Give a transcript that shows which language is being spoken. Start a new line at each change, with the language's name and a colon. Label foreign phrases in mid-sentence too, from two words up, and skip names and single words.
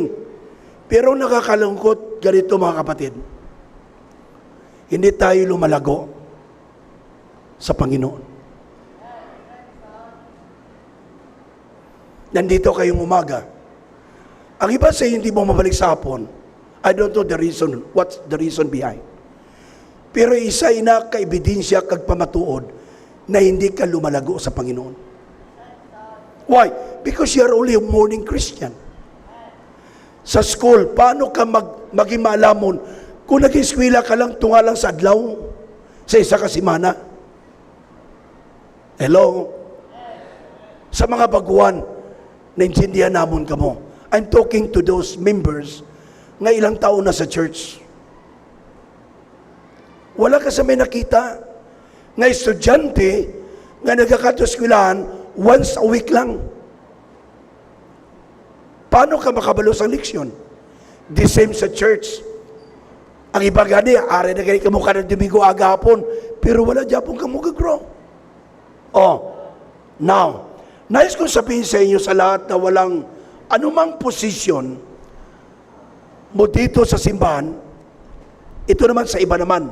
Filipino: Pero nakakalungkot, ganito mga kapatid. Hindi tayo lumalago sa Panginoon. Nandito kayong umaga. Ang iba sa hindi mo mabalik sa hapon,
English: I don't know the reason, what's the reason behind.
Filipino: Pero
Hiligaynon: isa ina kaebidensya kag pamatuod
Filipino: na hindi ka lumalago sa Panginoon.
English: Why? Because you are only a morning Christian.
Hiligaynon: Sa school,
Filipino: paano ka maging
Hiligaynon: maalamon kung nag-eskwela ka lang tunga lang sa adlaw sa isa ka simana?
English: Hello?
Hiligaynon: Sa mga baguhan, naintindihan namon ka mo.
English: I'm talking to those members
Hiligaynon: nga ilang taon na sa
English: church.
Hiligaynon: Wala ka sa may nakita nga estudyante nga nagkakatoskwelahan
English: once a week
Hiligaynon: lang. Paano ka makabalo sa leksyon?
English: The same sa church.
Hiligaynon: Ang iba gani, ari na gani ka mukha ng Domingo agapon, pero wala dyan ka mo grow.
Filipino: Now, nais kong sabihin sa inyo sa lahat na walang anumang posisyon mo dito sa simbahan, ito naman sa iba naman.